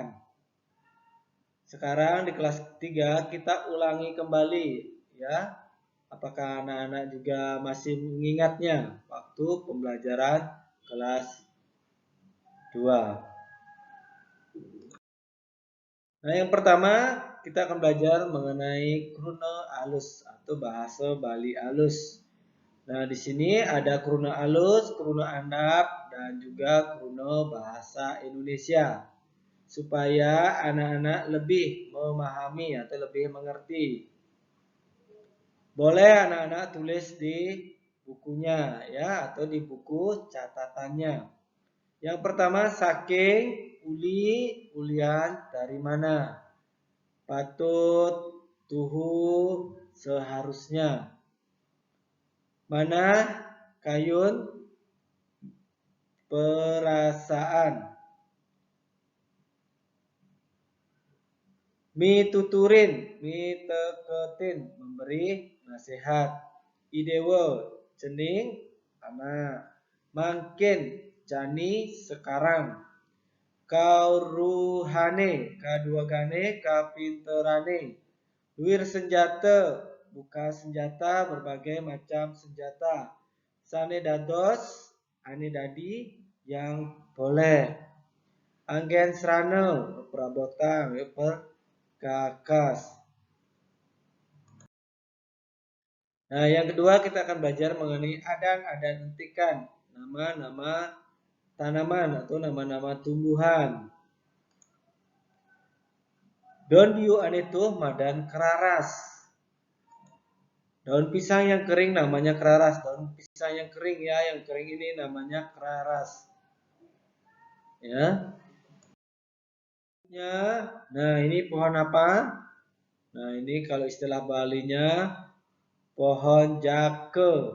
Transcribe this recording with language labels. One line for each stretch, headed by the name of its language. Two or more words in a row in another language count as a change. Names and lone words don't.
Indonesian: Sekarang di kelas 3 kita ulangi kembali ya. Apakah anak-anak juga masih mengingatnya waktu pembelajaran kelas 2? Nah, yang pertama kita akan belajar mengenai
Balinese: kruna alus
Indonesian: atau bahasa Bali alus. Nah, di sini ada
Balinese: kruna alus, kruna andap,
Indonesian: dan juga kruna bahasa Indonesia. Supaya anak-anak lebih memahami atau lebih mengerti. Boleh anak-anak tulis di bukunya ya atau di buku catatannya. Yang pertama
Balinese: saking, uli, ulian
Indonesian: dari mana?
Balinese: Patut, tuhu, seharusnya.
Indonesian: Mana? Kayun, perasaan.
Balinese: Mi tuturin, mi teketin,
Indonesian: memberi nasihat.
Balinese: Idewo, cening, anak. Mangkin, jani, sekarang. Kauruhane, kaduagane, kapinterane. Wir senjata, buka senjata,
Indonesian: berbagai macam senjata.
Balinese: Sane dados, ane dadi,
Indonesian: yang boleh.
Balinese: Anggen serana, perabotan,
Indonesian: perkakas. Nah, yang kedua kita akan belajar mengenai adang dan entikan, nama-nama tanaman atau nama-nama tumbuhan.
Balinese: Daun biu anitu madan keraras.
Indonesian: Daun pisang yang kering namanya keraras. Daun pisang yang kering ya, yang kering ini namanya keraras. Ya. Nah, ini pohon apa? Nah, ini kalau istilah Balinya pohon jake.